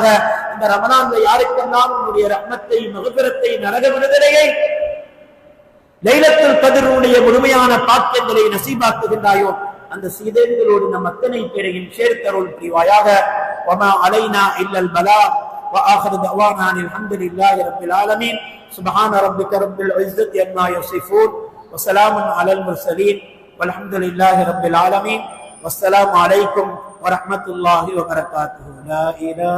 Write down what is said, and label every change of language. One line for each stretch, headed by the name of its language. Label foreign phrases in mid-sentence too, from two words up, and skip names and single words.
Tamil: இந்த ரமலான்ல யாருக்கெல்லாம் உன்னுடைய ரஹ்மத்தை, மக்ஃபிரத்தை, நரக விடுதலையை, லைலத்துல் கத்ருடைய முழுமையான பாக்கியங்களை நசீபாக்குகின்றாயோ அந்த சீதேவிகளோடு நம் அத்தனை பேரையும் சேர்த்தருள் புரிவாயாக.
Arabic: وما علينا إلا البلاغ وآخر دعوانا الحمد لله رب العالمين. سبحان ربك رب العزة عما يصفون وسلام على المرسلين والحمد لله رب العالمين. والسلام عليكم ورحمة الله وبركاته. لا إله